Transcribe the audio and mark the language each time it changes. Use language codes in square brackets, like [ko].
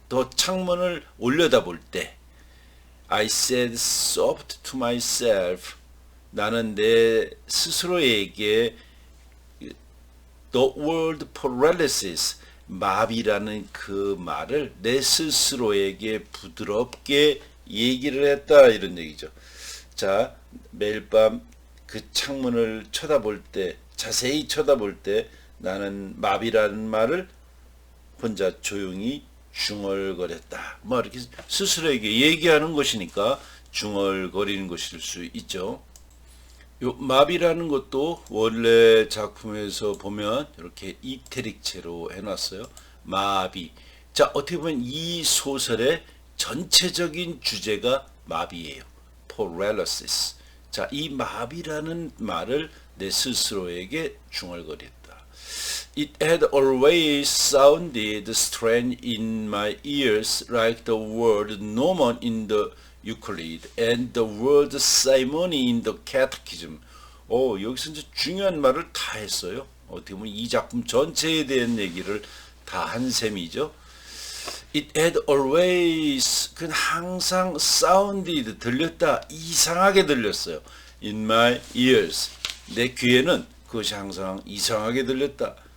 [ko] 더 창문을 올려다볼 때 [en] I said soft to myself. [ko] 나는 내 스스로에게 [en] the word paralysis, [ko] 마비라는 그 말을 내 스스로에게 부드럽게 얘기를 했다, 이런 얘기죠. 자, 매일 밤 그 창문을 쳐다볼 때, 자세히 쳐다볼 때 나는 마비라는 말을 혼자 조용히 중얼거렸다. 뭐 이렇게 스스로에게 얘기하는 것이니까 중얼거리는 것일 수 있죠. 요 마비라는 것도 원래 작품에서 보면 이렇게 이태릭체로 해놨어요. 마비. 자, 어떻게 보면 이 소설의 전체적인 주제가 마비예요. [en] paralysis. [ko] 자, 이 마비라는 말을 내 스스로에게 중얼거렸다. [en] It had always sounded strange in my ears, like the word gnomon in the Euclid and the word simony in the Catechism. [ko] 여기서 이제 중요한 말을 다 했어요. 어떻게 보면 이 작품 전체에 대한 얘기를 다 한 셈이죠. [en] It had always, [ko] 그 항상 [en] sounded, [ko] 들렸다, 이상하게 들렸어요. [en] In my ears, [ko] 내 귀에는 그것이 항상 이상하게 들렸다.